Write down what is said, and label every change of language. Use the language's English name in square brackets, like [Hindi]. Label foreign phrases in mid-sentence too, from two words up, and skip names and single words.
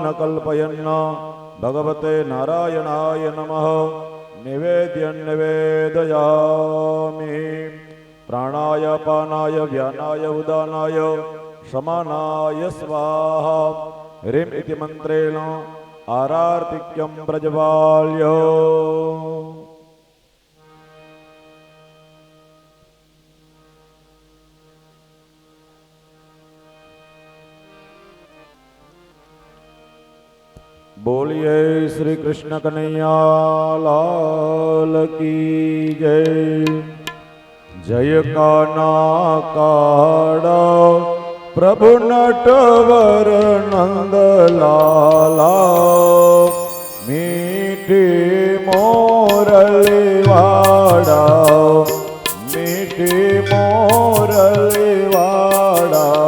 [Sanskrit] कल्पयन् भगवते नारायणाय नमः निवेद्यं निवेदयामि प्राणाय पानाय व्यानाय उदानाय समानाय स्वाहा ह्रीं इति मन्त्रेण आरार्तिक्यं प्रज्वाल्य [Hindi] बोलिए श्री कृष्ण कन्हैया लाल की जय। [Gujarati] જય કાના કાળા પ્રભુ નટવર નંદ લાલા મીઠી મોરલી વાળા મીઠી મોરલી વાળા